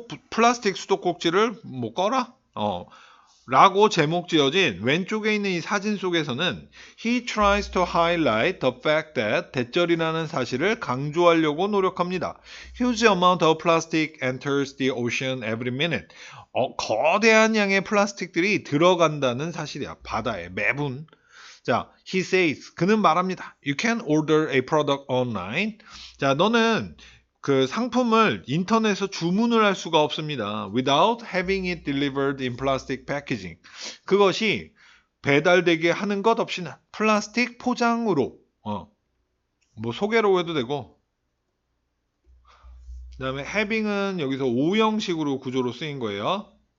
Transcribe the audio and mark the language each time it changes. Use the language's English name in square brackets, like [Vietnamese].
[Korean] 플라스틱 수도꼭지를 뭐 꺼라? 라고 제목 지어진 왼쪽에 있는 이 사진 속에서는 [English] he tries to highlight the fact that [Korean] 대절이라는 사실을 강조하려고 노력합니다. [English] Huge amount of plastic enters the ocean every minute. [Korean] 거대한 양의 플라스틱들이 들어간다는 사실이야. 바다에 매분. 자, [English] he says, [Korean] 그는 말합니다. [English] You can order a product online. [Korean] 자, 너는 그 상품을 인터넷에서 주문을 할 수가 없습니다. [English] Without having it delivered in plastic packaging. [Korean] 그것이 배달되게 하는 것 없이는 플라스틱 포장으로, 뭐 소개로 해도 되고, 그 다음에 having은 여기서 오형식으로 구조로 쓰인 거예요.